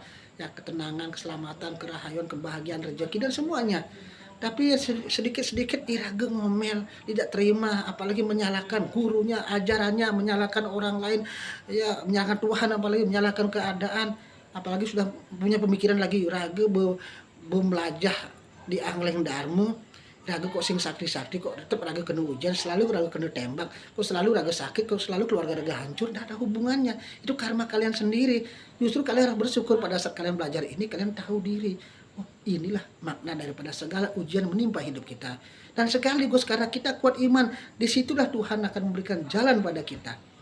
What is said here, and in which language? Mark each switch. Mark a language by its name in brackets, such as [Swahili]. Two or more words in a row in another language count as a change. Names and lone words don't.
[Indonesian] Ya, ketenangan, keselamatan, kerahayan, kebahagiaan, rezeki dan semuanya. Tapi sedikit-sedikit iraga, ngomel, tidak terima, apalagi menyalahkan gurunya, ajarannya, menyalahkan orang lain, ya menyalahkan Tuhan, apalagi menyalahkan keadaan, apalagi sudah punya pemikiran lagi raga belajar di angleng dharma, [Balinese] raga kok sing sakti-sakti, [Indonesian] kok tetap raga kena hujan, selalu raga kena tembak, kok selalu raga sakit, kok selalu keluarga raga hancur. Tidak ada hubungannya, itu karma kalian sendiri. Justru kalian harus bersyukur pada saat kalian belajar ini, kalian tahu diri. Oh, inilah makna daripada segala ujian menimpa hidup kita. Dan sekaligus karena kita kuat iman, disitulah Tuhan akan memberikan jalan pada kita.